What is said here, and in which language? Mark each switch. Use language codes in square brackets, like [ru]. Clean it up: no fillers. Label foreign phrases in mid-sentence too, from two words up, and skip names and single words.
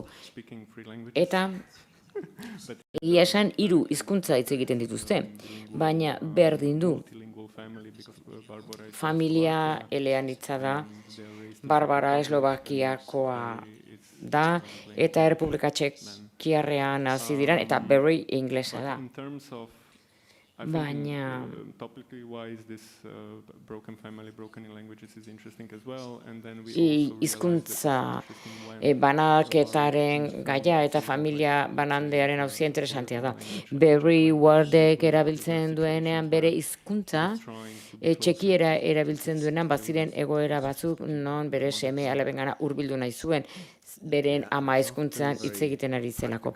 [eu] Eta egia esan 3 hizkuntza hitz egiten dituzte, baina berdin du. Familia eleanitza da, Barbara Eslovakiakoa da, eta Errepublika Txekiarrean hasi diran, eta Berry inglesa da. [en] I think [eu] Baina [en] topically wise, this broken family, broken in languages is interesting as well. And then we also realized that [eu] hizkuntza [en] it's interesting when [eu] banaketaren gaia eta familia banandearen hauzia interesantea da. Barry Wardek erabiltzen duenean bere hizkuntza, txekiera erabiltzen duenean baziren egoera batzuk non bere seme alabengana hurbildu nahi zuen beren ama hizkuntzan hitz egiten ari zelako.